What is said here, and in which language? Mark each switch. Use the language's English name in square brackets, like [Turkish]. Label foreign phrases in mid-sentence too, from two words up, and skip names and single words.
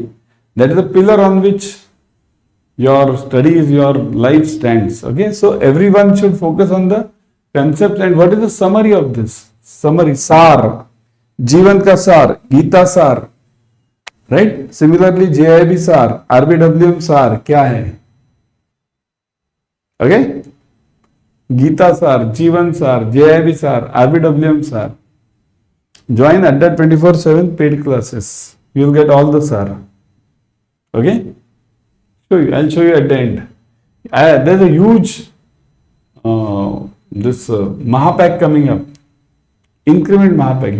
[English] That is the pillar on which your studies, your life stands. Okay? So, everyone should focus on the concept. And what is the summary of this? Summary, [Hindi] सार। जीवन का सार, गीता सार. [English] Right? Similarly, [Hindi] JAIIB SAR, RBWM SAR, क्या है? [English] Okay? [Hindi] गीता सार, जीवन सार, JAIIB सार, RBWM सार. [English] Join at that 24/7 paid classes. You will get all the SAR. Okay? I'll show you at the end. There's a huge Mahapack coming up. Increment Mahapack.